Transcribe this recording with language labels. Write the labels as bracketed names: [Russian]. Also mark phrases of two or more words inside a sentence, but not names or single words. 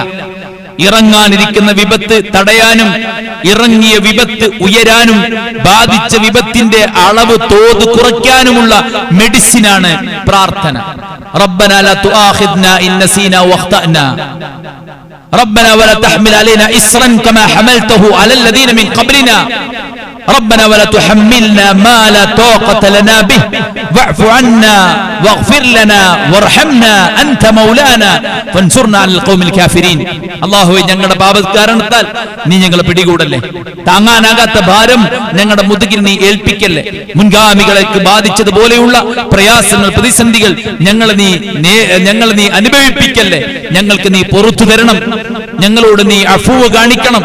[Malayalam] ഇറങ്ങാനിരിക്കുന്ന വിപത്ത് തടയാനും, ഇറങ്ങിയ വിപത്ത് ഉയരാനും, ബാധിച്ച വിപത്തിന്റെ അളവ്, തോത് കുറയ്ക്കാനുമുള്ള മെഡിസിനാണ് പ്രാർത്ഥന. [Arabic] ربنا لا تؤاخذنا إن نسينا وأخطأنا ربنا ولا تحمل علينا إصرا كما حملته على الذين من قبلنا ربنا ولا تحملنا ما لا طاقة لنا به واعف عنا واغفر لنا وارحمنا أنت مولانا فانصرنا على القوم الكافرين. [Malayalam] അല്ലാഹുവേ, ഞങ്ങളുടെ പാപകാരണത്താൽ നീ ഞങ്ങളെ പിടികൂടല്ലേ. താങ്ങാനാകാത്ത ഭാരം ഞങ്ങളുടെ മുതുകിൽ നീ ഏൽപ്പിക്കല്ലേ. മുൻഗാമികളെ ബാധിച്ചതുപോലെയുള്ള പ്രയാസങ്ങൾ, പ്രതിസന്ധികൾ ഞങ്ങളെ നീ അനുഭവിപ്പിക്കല്ലേ. ഞങ്ങൾക്ക് നീ പുറത്തു തരണം. ഞങ്ങളോട് നീ അഫ്വ് കാണിക്കണം.